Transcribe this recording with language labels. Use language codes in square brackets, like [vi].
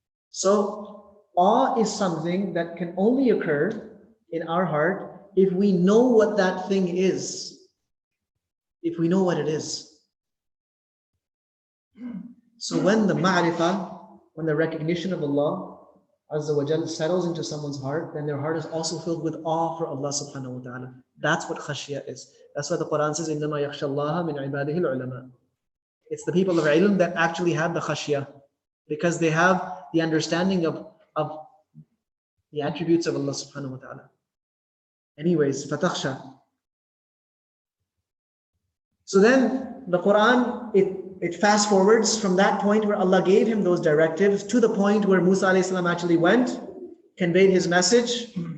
[en] So awe is something that can only occur in our heart if we know what that thing is. If we know what it is. So when the ma'rifah, when the recognition of Allah Azza wa Jal settles into someone's heart, then their heart is also filled with awe for Allah subhanahu wa ta'ala. That's what khashiyah is. That's why the Quran says, [ar] إِنَّمَا يَخْشَى اللَّهَ مِنْ عِبَادِهِ الْعُلَمَاءِ. [en] It's the people of ilm that actually have the khashiyah, because they have the understanding of the attributes of Allah subhanahu wa ta'ala. Anyways, fatakhsha. So then the Quran, it fast forwards from that point where Allah gave him those directives to the point where Musa alayhi salam actually went, conveyed his message.